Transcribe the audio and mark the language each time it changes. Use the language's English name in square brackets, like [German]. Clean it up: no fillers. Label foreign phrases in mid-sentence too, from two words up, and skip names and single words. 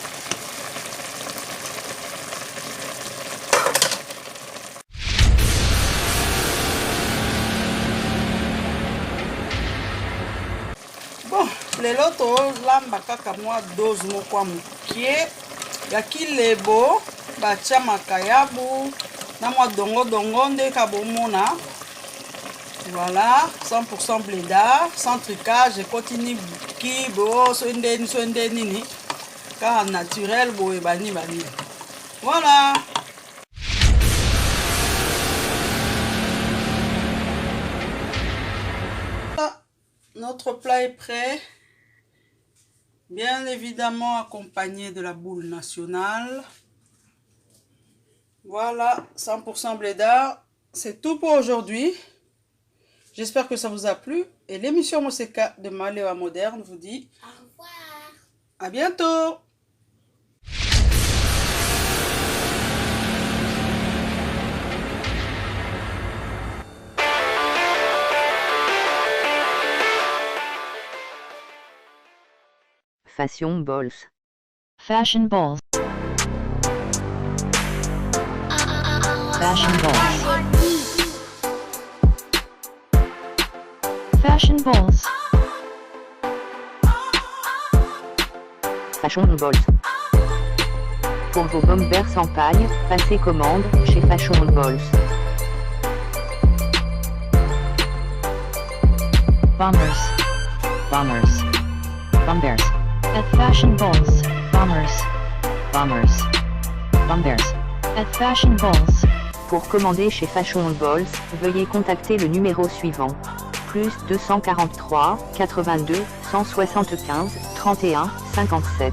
[French] Bon, [Lingala] lelo tolamba kaka mwa dose moko ya mokie ya kilebo batia makayabu na mwa dongo nde kabomona. [French] Voilà, 100% blédard, sans trucage, et continue qui [Lingala] bo swendeni ni [French] car naturel [Lingala] bo bani. [French] Voilà. Notre plat est prêt. Bien évidemment accompagné de la boule nationale. Voilà, 100% blédard. C'est tout pour aujourd'hui. J'espère que ça vous a plu. Et l'émission Moseka de Malewa Moderne vous dit au revoir. À bientôt. Fashion Balls. Fashion balls. Fashion balls. Fashion balls. Fashion Balls. Pour vos bombers en paille, passez commande chez Fashion Balls. Bombers. Bombers. Bombers. At Fashion Balls. Bombers. Bombers. Bombers. At Fashion Balls. Pour commander chez Fashion Balls, veuillez contacter le numéro suivant. Plus 243 82 175 31 57.